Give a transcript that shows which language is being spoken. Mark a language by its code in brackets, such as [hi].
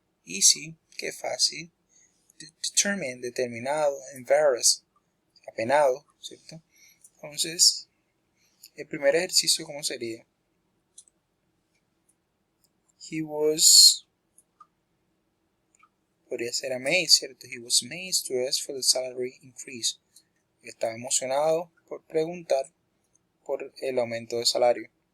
[es] Easy, que fácil, determined, determinado, embarrassed, apenado, ¿cierto? Entonces, el primer ejercicio, ¿cómo sería? [en] He was, [es] podría ser [en] amazed, [es] ¿cierto? [en] He was amazed to ask for the salary increase. [es] Estaba emocionado por preguntar por el aumento de salario.